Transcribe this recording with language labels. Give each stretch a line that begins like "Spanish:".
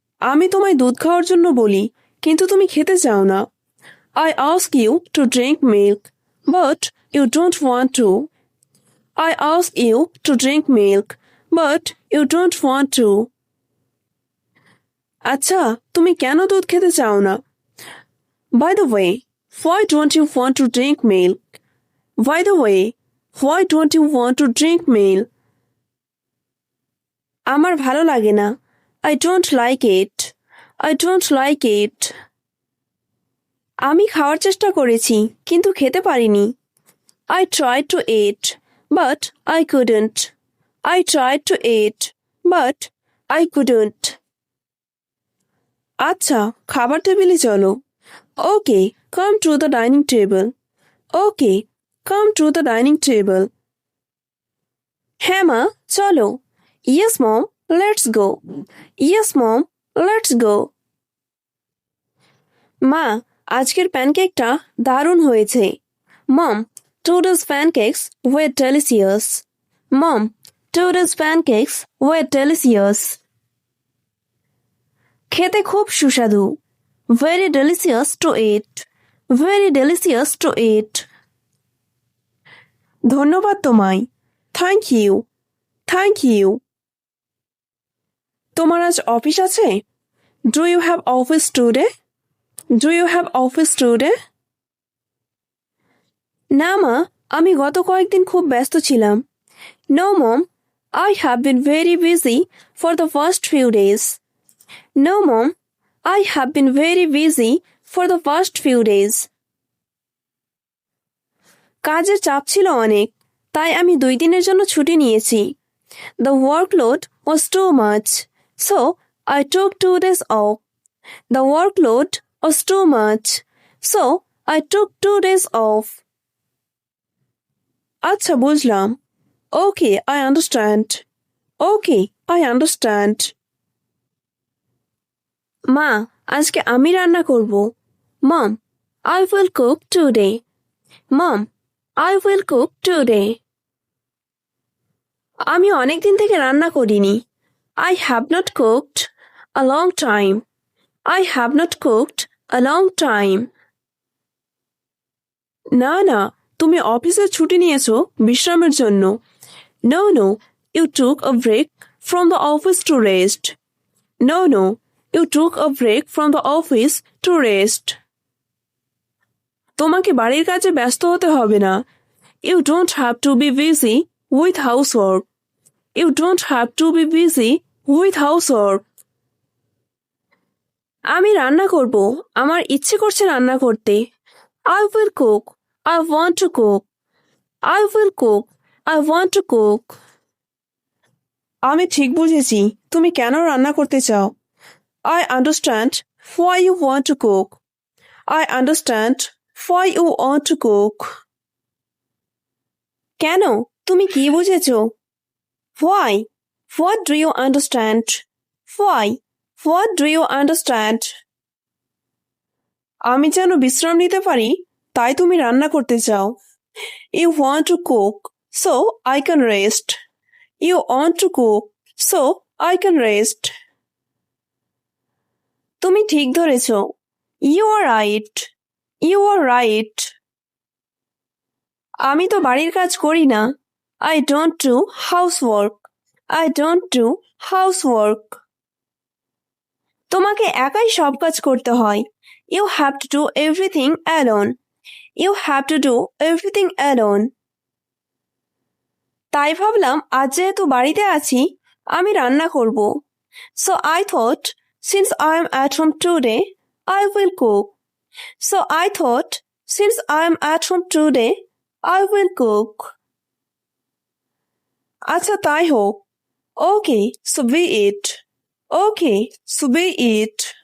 Bangla: আমি তোমায় দুধ খাওয়ার জন্য বলি, কিন্তু তুমি খেতে চাও না.
English: I ask you to drink milk, but you don't want to. I ask you to drink milk, but you don't want to.
Bangla: আচ্ছা, তুমি কেন দুধ খেতে চাও না?
English: By the way, why don't you want to drink milk? By the way, why don't you want to drink milk?
Bangla: আমার ভালো লাগে না.
English: I don't like it. I don't like it.
Bangla: আমি খাওয়ার চেষ্টা করেছি, কিন্তু খেতে পারিনি.
English: I tried to eat, but I couldn't. I tried to eat, but I couldn't.
Bangla: আচ্ছা, খাবার টেবিলে চলো.
English: Okay, come to the dining table. Okay, come to the dining table.
Bangla: হ্যাঁ মা, চলো.
English: Yes mom, let's go. Yes mom, let's go.
Bangla: মা, আজকের প্যানকেকটা দারুণ হয়েছে.
English: Mom, today's pancakes were delicious. Mom, today's pancakes were delicious.
Bangla: খেতে খুব সুস্বাদু.
English: Very delicious to eat. Very delicious to eat.
Bangla: ধন্যবাদ তোমায়.
English: Thank you. Thank you.
Bangla: তোমার আজ অফিস আছে?
English: Do you have office today? Do you have office today?
Bangla: না মা, আমি গত কয়েকদিন খুব ব্যস্ত ছিলাম.
English: No mom, I have been very busy for the first few days. No mom, I have been very busy for the first few days.
Bangla: কাজের চাপ ছিল অনেক, তাই আমি 2 দিনের জন্য ছুটি নিয়েছি.
English: The workload was too much, so I took 2 days off. The workload was too much, so I took 2 days off.
Bangla: আচ্ছা, বুঝলাম.
English: Okay, I understand. Okay, I understand.
Bangla: মা, আজকে আমি রান্না করব.
English: Mom, I will cook today. Mom, I will cook today.
Bangla: আমি অনেক দিন থেকে রান্না করিনি.
English: I have not cooked a long time. I have not cooked a long time.
Bangla: না না, তুমি অফিসের ছুটি নিয়েছো বিশ্রামের জন্য.
English: No, you took a break from the office to rest. No, you took a break from the office to rest.
Bangla: তোমাকে বাড়ির কাজে ব্যস্ত হতে হবে না.
English: You don't have to be busy with housework. You don't have to be busy with housework.
Bangla: আমি রান্না করব. আমার ইচ্ছে করছে রান্না করতে.
English: I will cook. I want to cook. I will cook. I want to cook.
Bangla: আমি ঠিক বুঝেছি তুমি কেন রান্না করতে চাও.
English: I understand why you want to cook. I understand why you want to cook.
Bangla: কেন? তুমি কি বুঝেছো?
English: Why? What do you understand? Why? What do you understand?
Bangla: আমি যেন বিশ্রাম নিতে পারি, তাই তুমি রান্না করতে চাও.
English: You want to cook, so I can rest. You want to cook, so I can rest.
Bangla: তুমি ঠিক ধরেছ.
English: You are right. You are right.
Bangla: আমি তো বাড়ির কাজ করি না.
English: I don't do housework. I don't do housework.
Bangla: তোমাকে একাই সব কাজ করতে হয়.
English: You have to do everything alone. You have to do everything alone.
Bangla: তাই ভাবলাম আজ যেহেতু বাড়িতে আছি, আমি রান্না করব.
English: So I thought, since I am at home today, I will cook. So I thought, since I am at home today, I will cook.
Bangla: আচ্ছা, তাই হোক.
English: Okay, so be it. Okay, so be it.